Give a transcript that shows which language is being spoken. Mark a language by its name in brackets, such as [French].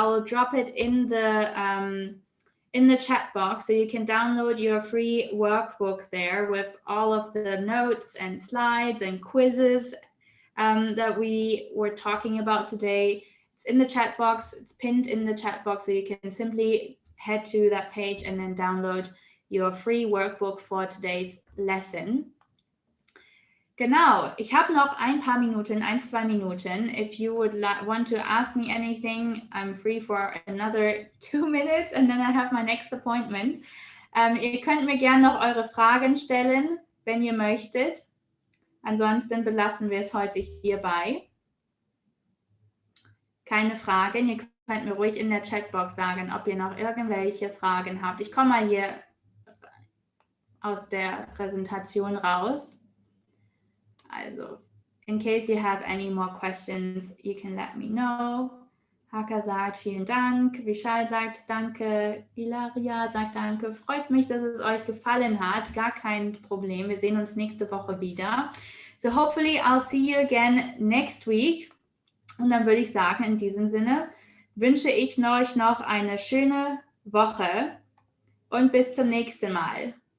[English] I will drop it in the chat box, so you can download your free workbook there with all of the notes and slides and quizzes that we were talking about today. It's in the chat box. It's pinned in the chat box, so you can simply head to that page and then download your free workbook for today's lesson. [German] Genau, ich habe noch ein paar Minuten, 1-2 Minuten. [English] If you would want to ask me anything, I'm free for another 2 minutes and then I have my next appointment. [German] Ihr könnt mir gerne noch eure Fragen stellen, wenn ihr möchtet. Ansonsten belassen wir es heute hierbei. keine Fragen. Ihr könnt mir ruhig in der Chatbox sagen, ob ihr noch irgendwelche Fragen habt. Ich komme mal hier aus der Präsentation raus. [English] Also, in case you have any more questions, you can let me know. [German] Haka sagt, vielen Dank. Vishal sagt, danke. Ilaria sagt, danke. Freut mich, dass es euch gefallen hat. Gar kein Problem. Wir sehen uns nächste Woche wieder. [English] So hopefully I'll see you again next week. [German] Und dann würde ich sagen, in diesem Sinne wünsche ich euch noch eine schöne Woche und bis zum nächsten Mal.